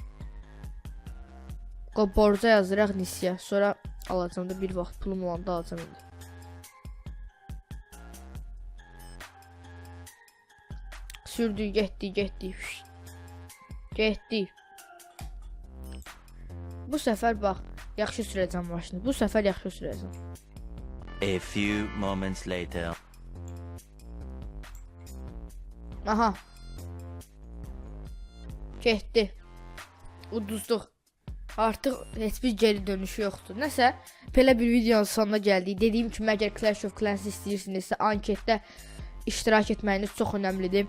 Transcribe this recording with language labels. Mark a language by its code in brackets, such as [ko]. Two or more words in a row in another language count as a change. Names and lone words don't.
[az] Borca yazıraq nisiyə, sonra alacam da bir vaxt pulum olanda alacam indi. Sürdük, getdik. Getdik. Bu səfər bax, yaxşı sürəcəm maşını. Bu səfər yaxşı sürəcəm. [en] A few moments later. [az] Aha. Getdi. Uduzduq. Artıq heç bir geri dönüşü yoxdur. Nəsə, belə bir videonun sonuna gəldik. Dediyim kimi, əgər Clash of Clans istəyirsinizsə, anketdə iştirak etməyiniz çox önəmlidir.